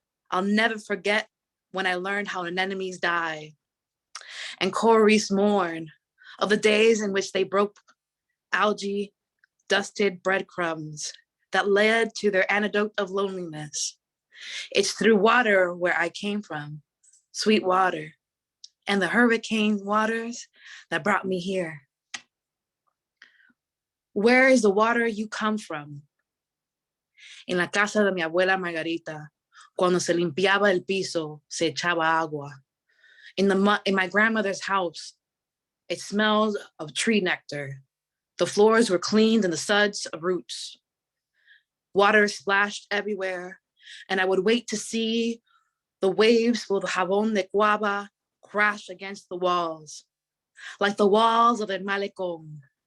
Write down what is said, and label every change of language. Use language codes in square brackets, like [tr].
[en] I'll never forget when I learned how anemones die and cories mourn of the days in which they broke algae, dusted breadcrumbs that led to their antidote of loneliness. It's through water where I came from, sweet water, and the hurricane waters that brought me here. Where is the water you come from? [es] En la casa de mi abuela Margarita, cuando se limpiaba el piso, se echaba agua. [en] In my grandmother's house, it smelled of tree nectar. The floors were cleaned in the suds of roots. Water splashed everywhere, and I would wait to see the waves full of [es] jabón de guava [en] crash against the walls, like the walls of El Malecón.